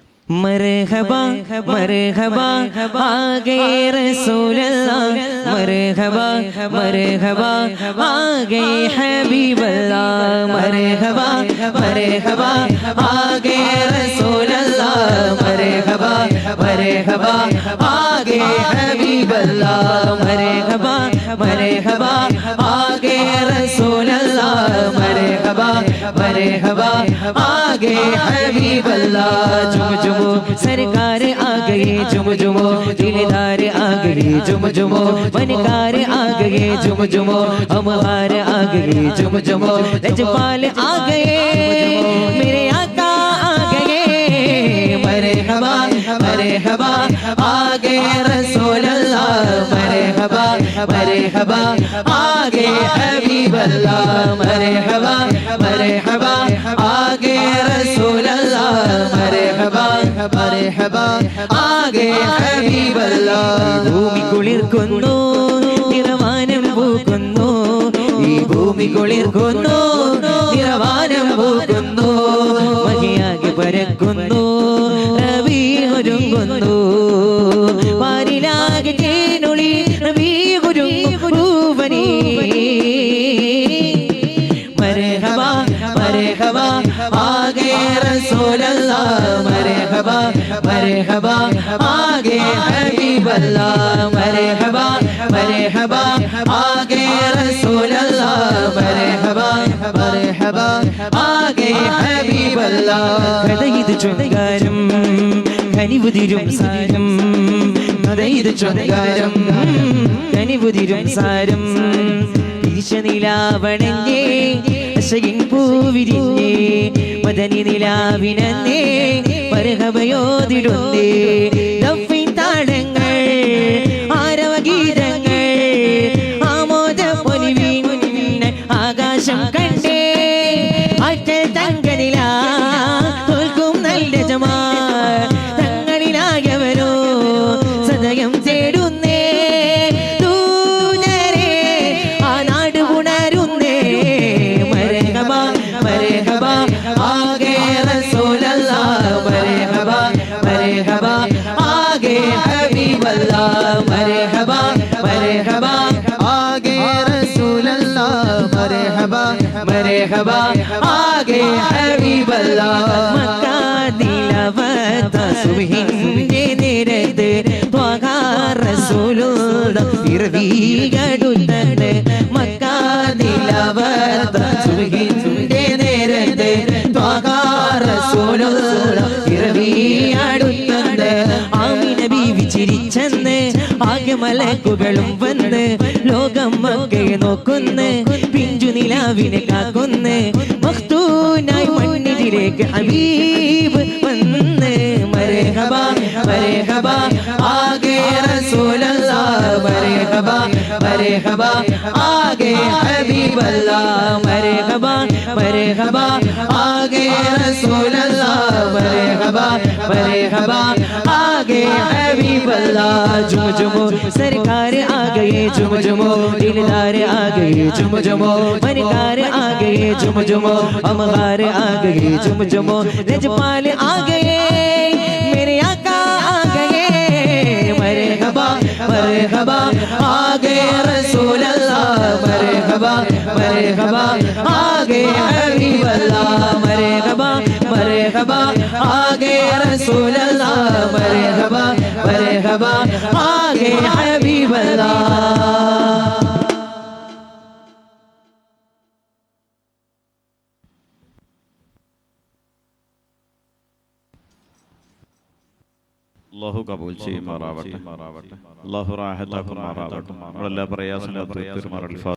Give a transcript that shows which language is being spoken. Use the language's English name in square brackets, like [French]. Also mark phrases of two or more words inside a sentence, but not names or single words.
[Hindi] मरहबा मरहबा आ गए रसूल अल्लाह, मरहबा मरहबा आ गए हबीब अल्लाह, मरहबा मरहबा आ गए रसूल अल्लाह, मरहबा मरहबा आ गए हबीब अल्लाह, मरहबा मरहबा आ गए रसूल अल्लाह, मरहबा मरहबा आ गए हबीब अल्लाह। जुम जुमो सरकार आ गए, जुम जुमो दिलदार आ गए, जुम जुमो बनकार आ गए, जुम जुमो अमहार आ गए, जुम जुमो लजपाल आ गए, मेरे आका आ गए, मरहबा मरहबा आ गए रसूल अल्लाह, मरहबा मरहबा आ गए हबीब अल्लाह, मरहबा मरहबा आ गए रसूल अल्लाह, मरहबा मरहबा आ गए हबीब अल्लाह। [Malayalam] ഭൂമി കുളിർക്കുന്നു നിറവാനം പൂക്കുന്നു, ഈ ഭൂമി കുളിർക്കുന്നു നിറവാനം പൂക്കുന്നു, മഹിയാകെ പരക്കുന്നു നബി ഒരുങ്ങുന്നു, പാരിലാകെ ചേനുളി നബി ഒരുങ്ങുപൂവനി, [Hindi] मरहबा मरहबा आ गए रसूल अल्लाह, मरहबा मरहबा आ गए हबीब अल्लाह, मरहबा मरहबा आ गए रसूल अल्लाह, मरहबा मरहबा आ गए हबीब अल्लाह। [Malayalam] കഥയിത് ചൊങ്കാരം കനിവുതിരും സാരം, കഥയിത് ചൊങ്കാരം കനിവുതിരും സാരം, നിലാവണഞ്ഞേ അശകിൻ പൂവിരിഞ്ഞേ, മദനി നിലാവിനന്നേ മർഹബയോതിടുന്നേ, ദഫിൻ താളങ്ങൾ ആരവഗീതങ്ങൾ ആമോദ പൊലിവിൻ ആകാശം കണ്ടേ, ആറ്റൽ തങ്കനില തോൽക്കും നല്ല ജമാ, തങ്ങളിലായവരോ സദയം തേടുന്നേ, [Hindi] मरहबा आ गए रसूल अल्लाह, मरहबा मरहबा आ गए हबीब अल्लाह, मरहबा मरहबा आ गए रसूल अल्लाह, मरहबा मरहबा आ गए हबीब अल्लाह। [Malayalam] മക്ക ദിലവത്ത് സുബ്ഹിന്റെ നേരത്ത് ത്വഹ റസൂലുള്ളാഹ് ഇർവികടുത്തത്, മക്ക ദിലവത്ത് സുബ്ഹിന്റെ നേരത്ത് ത്വഹ റസൂലുള്ളാഹ് ഇർവികടുത്തത്, ആമിന ബീവി ചിരിച്ചെന്ന് ആകെ മലക്കുകളും വന്ന്, ലോകം മക്കയെ നോക്കുന്ന് പിഞ്ചു നിലാവിനെ കാക്കുന്ന്, മഖ്തൂനായി മണ്ണിലേക്ക് ഹബീബ് വന്ന്, [Hindi] मरहबा मरहबा आ गए रसूल अल्लाह, मरहबा मरहबा आ गए हबीब अल्लाह, मरहबा मरहबा आ गए रसूल अल्लाह, मरहबा मरहबा आ गए हबीब अल्लाह। जुम जुमो सरकार आ गए, जुम जुमो दिलदार आ गए, जुम जुमो बनकार आ गए, जुम जुमो अमहार आ गए, जुम जुमो लजपाल आ गए, मेरे आका आ गए, मरहबा मरहबा आ गए रसूल अल्लाह, मरहबा मरहबा आ गए हबीब अल्लाह, मरहबा मरहबा आ गए रसूल अल्लाह, मरहबा मरहबा आ गए हबीब अल्लाह। [Malayalam] അല്ലാഹു കബൂൽ ചെയ്യുമാറാവട്ടെ, അല്ലാഹു റാഹത്താക്കുമാറാവട്ടെ, നമ്മളെല്ലാ പ്രയാസങ്ങളും തീർക്കുമാറാവട്ടെ.